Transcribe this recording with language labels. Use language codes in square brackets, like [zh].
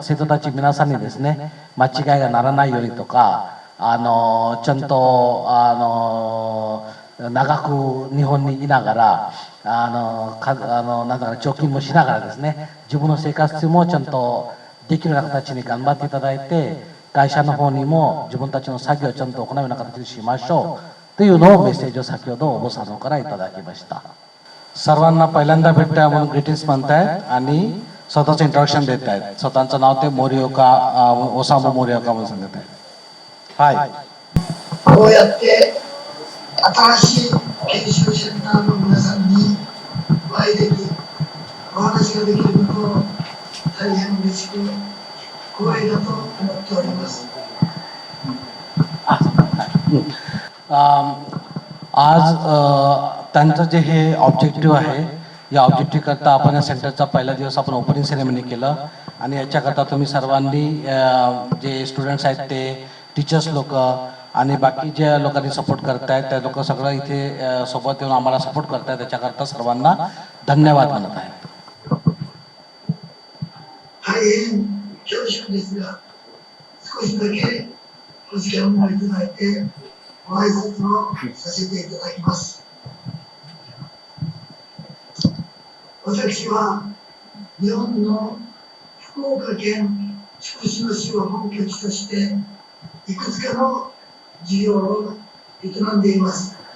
[ja] たち皆さんにですね、間違いがならないようにとか、ちゃんと長く日本にいながらなんだか貯金もしながらですね、自分の生活もちゃんとできるような形に頑張っていただいて、会社の方にも自分たちの作業をちゃんと行うような形にしましょうというのをメッセージを先ほどお坊さんのからいただきました。 [mr] सर्वांना पहिल्यांदा भेटताय म्हणून ग्रीटिंग्स म्हणतायत आणि स्वतःचं इंट्रोडक्शन देत आहेत. स्वतःचं नाव ते मोरियोका ओसामू मोरियोका म्हणून सांगत आहेत. [en] Hi. [ja] こうやって新しい研修セミナーの皆さんにお会いでき、お話ができることを大変嬉しく光栄だと思っております。 [mr] आज त्यांचं जे हे ऑब्जेक्टिव्ह आहे, या ऑब्जेक्टिव्ह करता आपण या सेंटरचा पहिला दिवस आपण ओपनिंग सेरेमनी केलं आणि याच्याकरता तुम्ही सर्वांनी जे स्टुडंट्स आहेत ते, टीचर्स लोक आणि बाकी ज्या लोकांनी सपोर्ट करतायत त्या लोक सगळं इथे सोबत येऊन आम्हाला सपोर्ट करतायत, त्याच्याकरता सर्वांना धन्यवाद म्हणत आहेत. [ja] 大変恐縮ですが、少しだけお時間をいただいて、ご挨拶をさせていただきます。私は日本の福岡県筑紫野市を本拠地として、いくつかの事業を営んでいます。